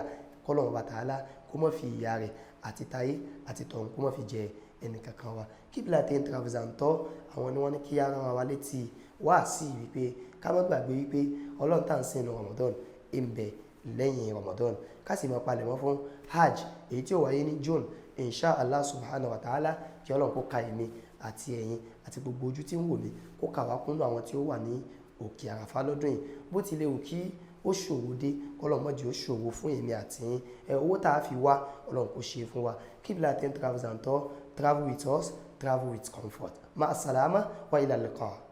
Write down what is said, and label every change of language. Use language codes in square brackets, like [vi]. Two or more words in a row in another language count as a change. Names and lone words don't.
[yo] K'Ọlọ́run bá Ta'ala kó má fi ìyà rẹ̀ àti tayé àti tọ̀run kó má fi jẹ ẹnìkankan wa. Qiblatain Travels and Tours àwọn ni wọ́n ní kí á rán wa létí wá sí wípé ká má gbàgbé wípé Ọlọ́run tá à ń sìn nínú Ramadan ń bẹ lẹ́yìn Ramadan. Ká sì máa palẹ̀mọ́ fún Hajj èyí tí ó wáyé ní June [ar] إن شاء الله سبحانه وتعالى. [yo] Kí Ọlọ́run kó ka èmi àti ẹ̀yin àti gbogbo ojú tí ń wò mí kó kà wá kúnnú àwọn tí ó wà ní òkè àràfá lọ́dún yìí. Bó ti lè wù kí ó ṣòro dé, k'Ọlọ́run má jẹ́ ó ṣòro fún èmi àti yín. Owó tá a fi wá Ọlọ́run kó ṣe fún wa. [en] Qiblatain Travels and Tours, travel with us, travel with comfort. [ar] مع السلامة وإلى اللقاء.